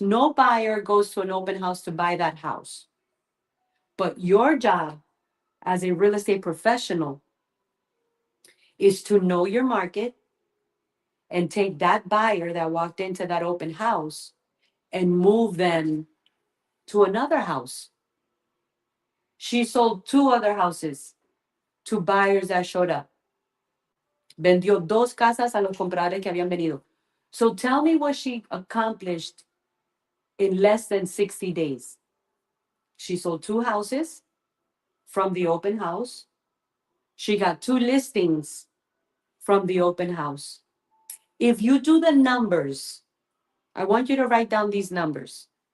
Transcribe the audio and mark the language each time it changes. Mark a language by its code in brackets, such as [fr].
[en] No buyer goes to an open house to buy that house. But your job as a real estate professional is to know your market and take that buyer that walked into that open house and move them to another house. She sold 2 other houses to buyers that showed up. [es] Vendió 2 casas a los compradores que habían venido. [en] So tell me what she accomplished in less than 60 days. She sold 2 houses from the open house. She got 2 listings from the open house. If you do the numbers, I want you to write down these numbers.